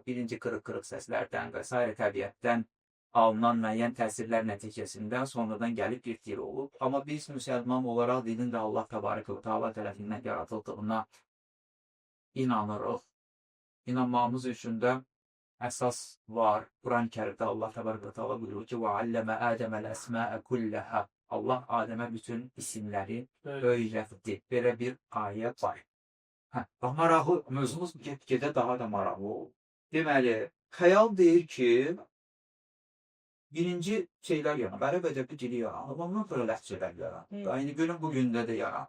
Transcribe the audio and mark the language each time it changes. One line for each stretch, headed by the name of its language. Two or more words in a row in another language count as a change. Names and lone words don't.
Azerbaijani: Birinci qırıq-qırıq səslərdən və s. təbiətdən alınan müəyyən təsirlər nəticəsində sonradan gəlib bir dil olub. Amma biz müsəlman olaraq dilin də Allah Təbarək və Teala tərəfindən yaratıldığına inanırıq. İnanmamız üçün də əsas var. Quran-ı Kərimdə Allah Təbarək və Teala buyurur ki,
Arabic: وَعَلَّمَ آدَمَ الْأَسْمَاءَ كُلَّهَا
Azerbaijani: Allah Adəmə bütün isimləri öyrətdi. Belə bir ayə var. Maraqlı, mövzumuz get-gedə daha da maraqlı olur. Deməli, xəyal deyir ki, birinci şeylər yaranır. Ərəb ədəbi dili yaranır. Ondan sonra ləhcələr yaranır. Aynı günün bugündə də yaranır.